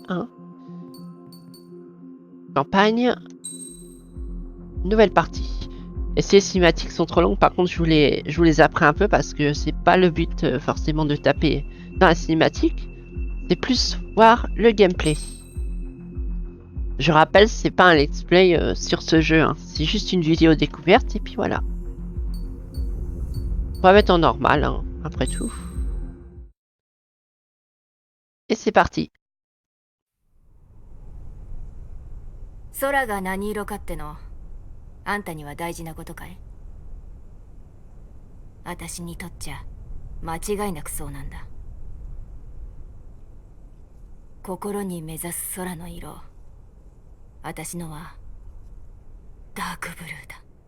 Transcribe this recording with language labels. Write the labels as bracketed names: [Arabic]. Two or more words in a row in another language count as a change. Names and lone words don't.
[French] Hein. Campagne. Nouvelle partie. Et ces cinématiques sont trop longues, par contre je vous les apprends un peu parce que c'est pas le but forcément de taper dans la cinématique. C'est plus voir le gameplay. Je rappelle, c'est pas un let's play sur ce jeu, hein. C'est juste une vidéo découverte et puis voilà. On va mettre en normal, hein, après tout. Et c'est parti. [Japanese] 空が何色かってのあんたには大事なことかい？私にとっちゃ間違いなくそうなんだ。心に目指す空の色、私のはダークブルーだ。